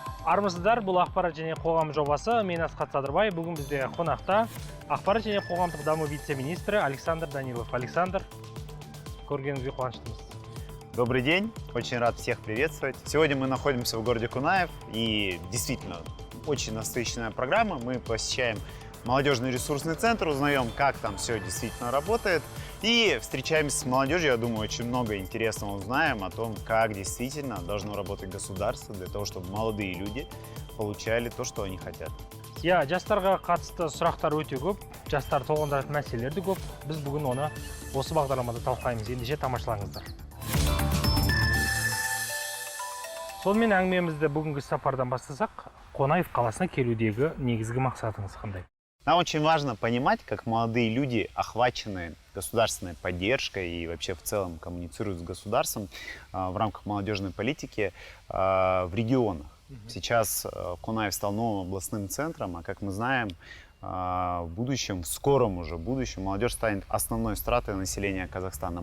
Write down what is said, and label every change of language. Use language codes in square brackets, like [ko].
[kk] Армысыздар, бұл ақпарат және қоғам жобасы. Мен Асхат Садырбай. Бүгін бізде қонақта ақпарат және қоғамдық даму вице-министрі Александр Данилов. Александр, көргеніңізге қуаныштымыз. [ru] Добрый день, очень рад всех приветствовать. Сегодня мы находимся в городе Кунаев, и действительно очень насыщенная программа. Мы посещаем молодежный ресурсный центр, узнаем, как там все действительно работает, и встречаемся с молодежью. Я думаю, очень много интересного узнаем о том, как действительно должно работать государство для того, чтобы молодые люди получали то, что они хотят. [kk] Я жастарға қатысты сұрақтар өте көп, жастар толғандыратын мәселелер де көп. Біз бүгін оны осы бағдарламада талқылаймыз. Ендеше тамашалаңыздар. Сонымен әңгімемізді бүгінгі сапардан бастасақ, Қонаев қаласына келудегі негізгі мақсатыңыз қандай? [ru] Нам очень важно понимать, как молодые люди, охваченные государственной поддержкой и вообще в целом коммуницируют с государством в рамках молодежной политики в регионах. Сейчас Кунаев стал новым областным центром, а как мы знаем, в будущем, в скором уже будущем, молодежь станет основной стратой населения Казахстана.